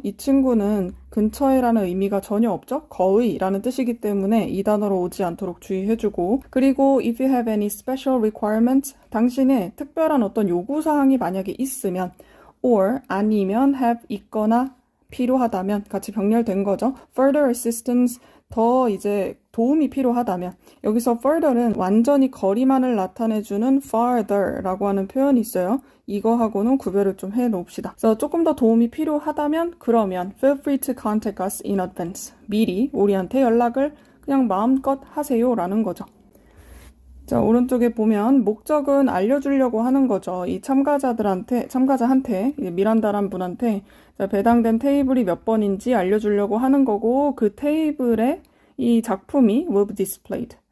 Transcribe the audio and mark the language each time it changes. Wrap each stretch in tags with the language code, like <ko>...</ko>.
<ko>이 친구는 근처에라는 의미가 전혀 없죠. 거의라는 뜻이기 때문에 이 단어로 오지 않도록 주의해주고 그리고</ko> <en>if you have any special requirements,</en> <ko>당신의 특별한 어떤 요구사항이 만약에 있으면 or 아니면 have 있거나 필요하다면 같이 병렬된 거죠.</ko> <en>further assistance,</en> <ko>더 이제 도움이 필요하다면 여기서 further는 완전히 거리만을 나타내주는 farther라고 하는 표현이 있어요. 이거하고는 구별을 좀 해놓읍시다. 그래서 조금 더 도움이 필요하다면 그러면</ko> <en>feel free to contact us in advance.</en> <ko>미리 우리한테 연락을 그냥 마음껏 하세요 라는 거죠. 자, 오른쪽에 보면 목적은 알려주려고 하는 거죠. 이 참가자한테 미란다란 분한테 배당된 테이블이 몇 번인지 알려주려고 하는 거고 그 테이블에 이 작품이</ko> <en>will be displayed.</en>